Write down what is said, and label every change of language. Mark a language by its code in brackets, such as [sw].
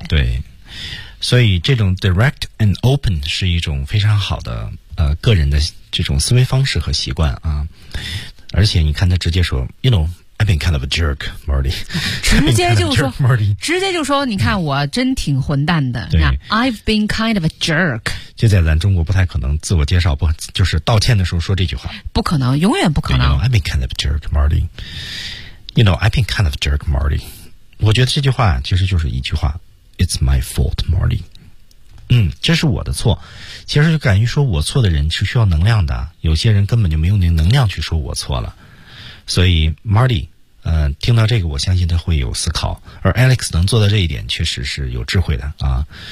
[zh] 对，所以这种 [en] direct and open [zh] 是一种非常好的个人的这种思维方式和习惯啊。而且你看他直接说 ， [en] You know, I've been kind of a jerk, Marty。 [zh] 直接就说 ，Marty， 直接就说，你看我真挺混蛋的。对 [en] ，I've been kind of a jerk。 [zh] 这在咱中国不太可能自我介绍，不就是道歉的时候说这句话？不可能，永远不可能。 [en] You know, I've been kind of a jerk, Marty。 You know, I've been kind of a jerk, Marty。 [zh] 我觉得这句话其实就是一句话 ， [en] It's my fault, Marty。 [zh] 嗯，这是我的错，其实就敢于说我错的人是需要能量的，有些人根本就没有那能量去说我错了，所以 Marty 听到这个我相信他会有思考，而 Alex 能做到这一点确实是有智慧的啊。